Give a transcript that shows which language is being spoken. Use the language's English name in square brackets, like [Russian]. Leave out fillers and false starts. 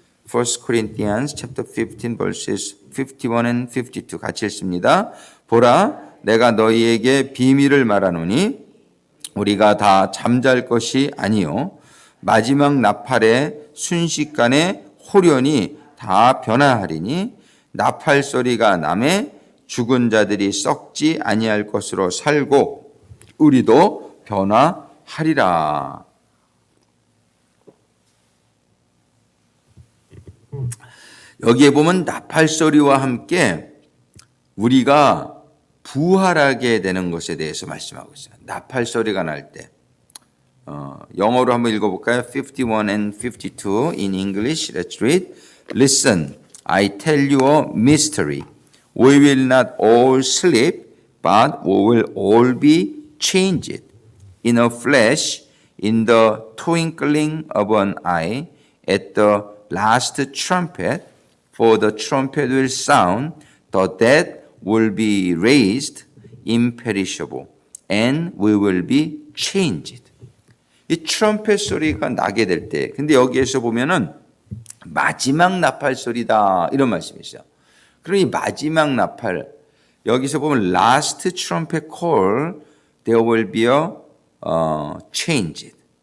[English] 1 Corinthians chapter 15 verses 51 and 52 [Korean] 같이 읽습니다. 보라, 내가 너희에게 비밀을 말하노니 우리가 다 잠잘 것이 아니요 마지막 나팔의 순식간에 호련히 다 변화하리니 나팔 소리가 나매 죽은 자들이 썩지 아니할 것으로 살고 우리도 변화하리라. 여기에 보면 나팔 소리와 함께 우리가 부활하게 되는 것에 대해서 말씀하고 있어요. 나팔 소리가 날 때. 영어로 한번 읽어볼까요? [English] 51 and 52 in English. Let's read. Listen, I tell you a mystery. We will not all sleep, but we will all be changed in a flash, in the twinkling of an eye, at the last trumpet. For the trumpet will sound, the dead will be raised imperishable, and we will be changed. [Korean] 이 트럼펫 소리가 나게 될 때, 근데 여기에서 보면은 마지막 나팔 소리다 이런 말씀이 있어요. 그럼 이 마지막 나팔, 여기서 보면 [English] last trumpet call, there will be a changed.